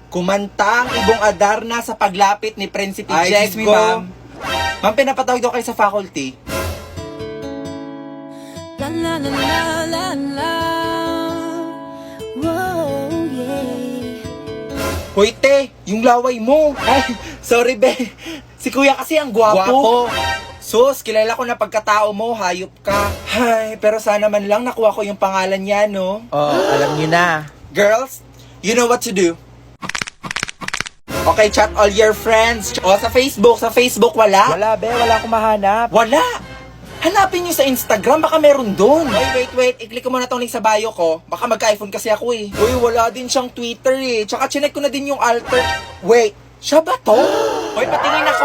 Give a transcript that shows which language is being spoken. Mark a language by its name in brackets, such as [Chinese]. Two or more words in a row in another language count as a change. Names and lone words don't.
[Filipino] Kumanta ang ibong Adarna sa paglapit ni Prinsipe Ay, Jego. [English] excuse me, ma'am. [Filipino] Ma'am, pinapatawag daw kayo sa faculty. La la la la la la. [English] Whoa, yeah. [Filipino] Hoy, te, yung laway mo. Ay, sorry, be. Si kuya kasi ang gwapo. Sus, kilala ko na pagkatao mo, hayop ka. Ay, pero sana man lang nakuha ko yung pangalan niya, no? Oo, alam nyo na. [English] Girls, you know what to do. Okay, chat all your friends. [Filipino] O, sa Facebook wala? Wala, be. Wala akong mahanap. Wala! Hanapin nyo sa Instagram, baka meron doon. Wait. I-click ko muna tong link sa bio ko. Baka magka-iPhone kasi ako eh. Uy, wala din siyang Twitter eh. Tsaka chinek ko na din yung alter. Wait, siya ba to? Hoy, patingin ako.